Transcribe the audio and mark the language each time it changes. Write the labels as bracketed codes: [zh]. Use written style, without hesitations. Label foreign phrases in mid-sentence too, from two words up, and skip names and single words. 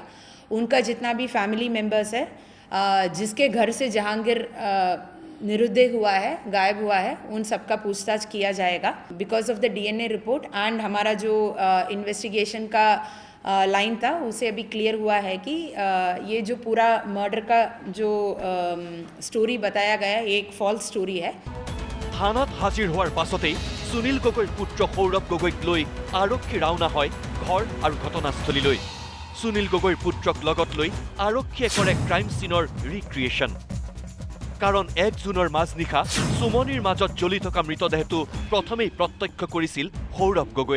[hi] उनका जितना भी [en] family members [hi] है जिसके घर से जहांगीर निरुद्देश हुआ है, गायब हुआ है, उन सबका पूछताछ किया जाएगा. [en] because of the DNA report and [hi] हमारा जो इन्वेस्टिगेशन का लाइन था उसे अभी क्लियर हुआ है कि ये जो पूरा मर्डर का जो स्टोरी बताया गया ये एक [en] false story [hi] है. [as] থানাত হাজিৰ হোৱাৰ পাছতেই সুনীল গগৈৰ পুত্ৰ সৌৰভ গগৈক লৈ আৰক্ষী ৰাওনা হয় ঘৰ আৰু ঘটনাস্থলীলৈ. সুনীল গগৈৰ পুত্ৰক লগত লৈ আৰক্ষীয়ে কৰে [en] crime sceneৰ recreation. [as] কাৰণ 1 জুনৰ মাজনিশা সুমনিৰ মাজত জ্বলি থকা মৃতদেহটো প্ৰথমেই প্ৰত্যক্ষ কৰিছিল সৌৰভ গগৈয়ে.